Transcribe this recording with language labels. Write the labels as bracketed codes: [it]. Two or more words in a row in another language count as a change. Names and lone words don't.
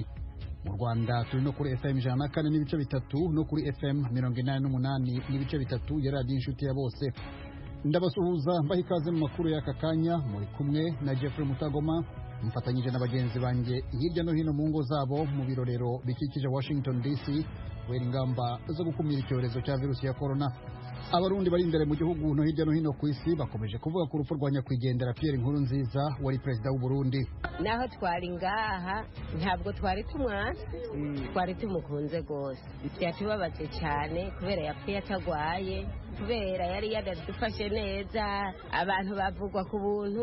[rw] Mu Rwanda turi no kuri FM 104 n'ibice bitatu no kuri FM 88 n'ibice bitatu ya radiyo inshuti ya bose. Ndabasuhuza mbaha ikaze mu makuru y'aka kanya, muri kumwe na Jeffrey Mutagoma, mfatanyije na bagenzi banjye hirya no hino mu ngo zabo mu birorero bikikije Washington DC wera ingamba zo gukumira icyorezo cya virusi ya corona. Abarundi bari imbere mu gihugu no hirya no hino ku isi bakomeje kuvuga ku rupfu rwa nyakwigendera Pierre Nkurunziza wari perezida w'u Burundi. [rn] Naho twari ngaha ntabwo twari tumwasi, twari tumukunze gose. Byatubabaze cyane kubera yapfuye atagwaye, kubera yari yadufashe neza, abantu bavugwa ku buntu.